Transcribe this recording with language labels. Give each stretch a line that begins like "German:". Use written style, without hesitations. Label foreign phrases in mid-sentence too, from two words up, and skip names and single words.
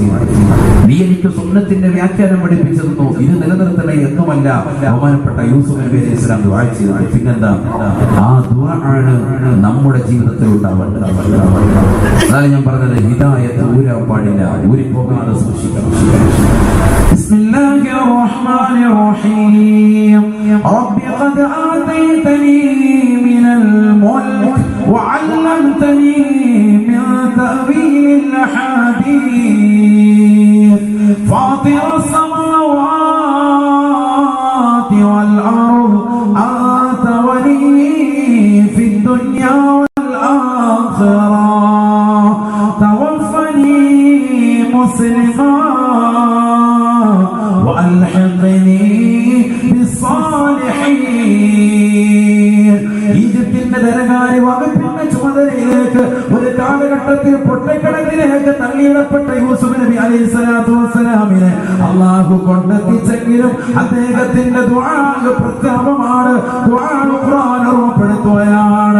Malayalam: നീ എനിക്ക് സുന്നത്തിന്റെ വ്യാഖ്യാനം പഠിപ്പിച്ചു തന്നു, ഇത് നിലനിർത്തണേ എന്നുമല്ല ബഹുമാനപ്പെട്ട യൂസുഫ് നബി അലൈഹിസ്സലാം ദുആ ചെയ്തു. പിന്നെന്താ? ആ ദുആ ആണ് നമ്മുടെ ജീവിതത്തിൽ ഉണ്ടാവേണ്ടത്. അതാണ് ഞാൻ പറഞ്ഞത്, ഹിദായത്ത് ഊരാൻ പാടില്ല, ഊരിപ്പോകാതെ സൂക്ഷിക്കണം.
Arabic: بسم الله الرحمن الرحيم رب قد آتيتني من الملك وعلمتني من تأويل الأحاديث فاطر السماوات والأرض أنت ولي في الدنيا والآخرة توفني مسلما وألحقني بالصالحين
Malayalam: ഈജിപ്തിന്റെ ധനകാര്യ വകുപ്പിന്റെ ചുമതലയിലേക്ക് ഒരു കാലഘട്ടത്തിൽ പൊട്ടക്കിടക്കിലേക്ക് തള്ളിയിടപ്പെട്ട യൂസുഫ് നബി
Arabic: عليه الصلاة والسلام
Malayalam: അള്ളാഹു കൊണ്ടെത്തിച്ചെങ്കിലും അദ്ദേഹത്തിന്റെ ദുആ പ്രസ്താവമാണ്, ദുആ ഖുർആൻ ഓർമ്മപ്പെടുത്തുകയാണ്.